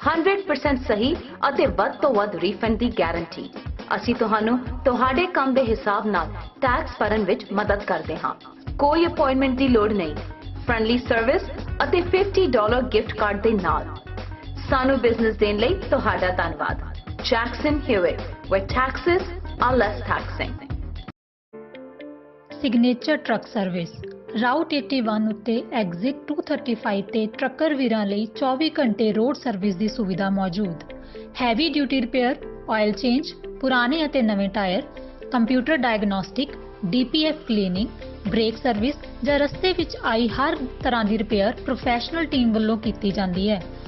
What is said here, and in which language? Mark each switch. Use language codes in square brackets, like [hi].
[pa] 100% ਸਹੀ ਅਤੇ ਵੱਧ ਤੋਂ ਵੱਧ ਰੀਫੰਡ ਦੀ ਗਾਰੰਟੀ। ਅਸੀਂ ਤੁਹਾਨੂੰ ਤੁਹਾਡੇ ਕੰਮ ਦੇ ਹਿਸਾਬ ਨਾਲ ਟੈਕਸ ਭਰਨ ਵਿੱਚ ਮਦਦ ਕਰਦੇ ਹਾਂ। ਕੋਈ ਅਪਾਇੰਟਮੈਂਟ ਦੀ ਲੋੜ ਨਹੀਂ। ਫ੍ਰੈਂਡਲੀ ਸਰਵਿਸ ਅਤੇ $50 ਗਿਫਟ ਕਾਰਡ ਦੇ ਨਾਲ ਸਾਨੂੰ ਬਿਜ਼ਨਸ ਦੇਣ ਲਈ ਤੁਹਾਡਾ ਧੰਨਵਾਦ। [en] Jackson Hewitt, where taxes are less taxing. [pa] Signature truck service route 81 ਉੱਤੇ ਐਗਜ਼ਿਟ 235 ਤੇ ਟਰੱਕਰ ਵੀਰਾਂ ਲਈ 24 ਘੰਟੇ ਰੋਡ ਸਰਵਿਸ ਦੀ ਸੁਵਿਧਾ ਮੌਜੂਦ। Heavy duty repair, oil change, ਪੁਰਾਣੇ ਅਤੇ ਨਵੇਂ tyre, computer diagnostic, DPF cleaning, break service ਜਾਂ ਰਸਤੇ ਵਿੱਚ ਆਈ ਹਰ ਤਰ੍ਹਾਂ ਦੀ ਰਿਪੇਅਰ ਪ੍ਰੋਫੈਸ਼ਨਲ ਟੀਮ ਵੱਲੋਂ ਕੀਤੀ ਜਾਂਦੀ ਹੈ।